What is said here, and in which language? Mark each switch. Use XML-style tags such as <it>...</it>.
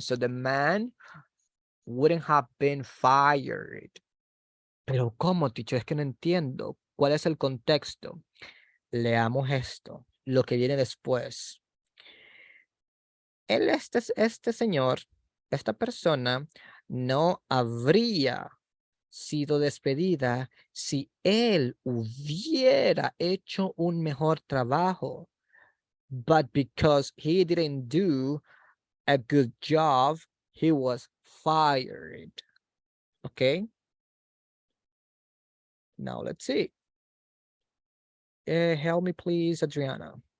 <en>So the man wouldn't have been fired.</en> <es>Pero ¿cómo, teacher? Es que no entiendo. ¿Cuál es el contexto? Leamos esto, lo que viene después. Este señor, esta persona, no habría sido despedida si él hubiera hecho un mejor trabajo.</es> <en>But because he didn't do a good job, he was fired. Okay? Now let's see. Help me please, Adriana.</en>